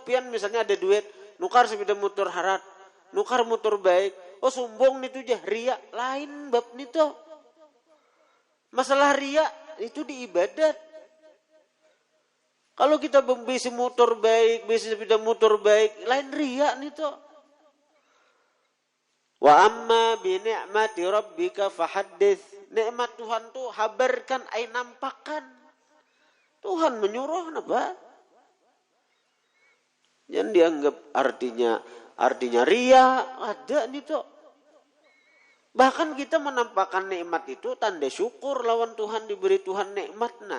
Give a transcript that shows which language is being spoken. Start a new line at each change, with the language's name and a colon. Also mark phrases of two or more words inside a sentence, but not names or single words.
Banjar: Pian misalnya ada duit, nukar sepeda motor harat, nukar motor baik. Oh sombong nih tuh jah, ria. Lain bab nih tuh.
Indonesian: Masalah ria itu di ibadat.
Banjar: Kalau kita besi motor baik, besi sepeda motor baik, lain ria nih tuh.
Arabic: Wa amma bi ni'mati rabbika fahaddits.
Banjar: Nikmat Tuhan tuh habarkan, ai nampakkan.
Indonesian: Tuhan menyuruh apa?
Banjar: Jangan dianggap artinya ria, ada nih tuh.
Indonesian: Bahkan kita menampakkan nikmat itu tanda syukur lawan Tuhan, diberi Tuhan nikmat.